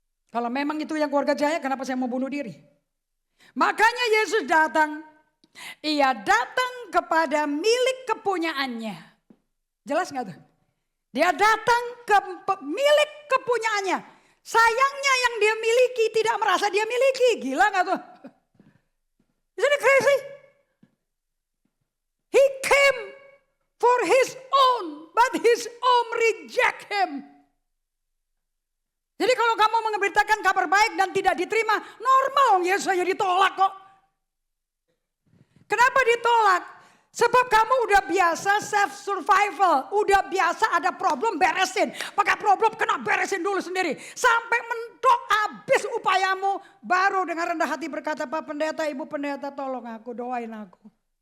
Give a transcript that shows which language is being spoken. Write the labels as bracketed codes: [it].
[id] Kalau memang itu yang keluarga jaya, kenapa saya mau bunuh diri? Makanya Yesus datang. Ia datang kepada milik kepunyaannya. Jelas gak tuh? Dia datang ke milik kepunyaannya. Sayangnya yang dia miliki tidak merasa dia miliki. Gila gak tuh? [en] Isn't it crazy? He came for his own, but his own reject him. [id] Jadi kalau kamu memberitakan kabar baik dan tidak diterima, normal Yesus saja ditolak kok. Kenapa ditolak? Sebab kamu udah biasa self survival, udah biasa ada problem beresin. Pakai problem kena beresin dulu sendiri. Sampai mentok habis upayamu, baru dengan rendah hati berkata, Pak Pendeta, Ibu Pendeta tolong aku, doain aku.